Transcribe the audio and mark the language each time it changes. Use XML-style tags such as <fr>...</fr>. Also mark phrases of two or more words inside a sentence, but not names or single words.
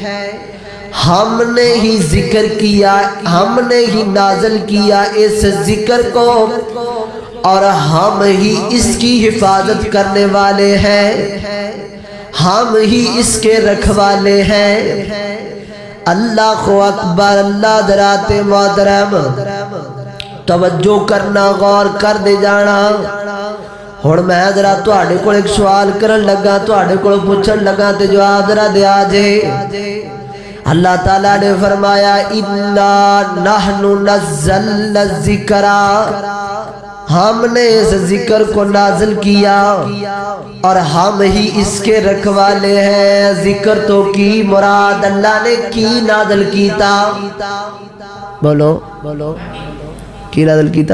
<ur>ہم نے ہی ذکر کیا، ہم نے ہی نازل کیا اس ذکر کو اور ہم ہی اس کی حفاظت کرنے والے ہیں، ہم ہی اس کے رکھوالے ہیں۔</ur> <ar>اللہ اکبر،</ar> <ur>اللہ درات محترم توجہ کرنا، غور کر دے جانا۔</ur> <pa>ہن میں ذرا تواڈے کول ایک سوال کرن لگا، تواڈے کول پوچھن لگا تے جواب ذرا دیا جے۔</pa> <ur>اللہ تعالیٰ نے فرمایا</ur> <ar>اِنَّا نَحْنُ نَزَّلْنَا الذِّكْرَ</ar> <ur>ہم نے اس ذکر کو نازل کیا اور ہم ہی اس کے رکھوالے ہیں۔</ur> <pa>ذکر تو کی مراد اللہ نے کی نازل کیتا، بولو کی نازل کیتا؟</pa>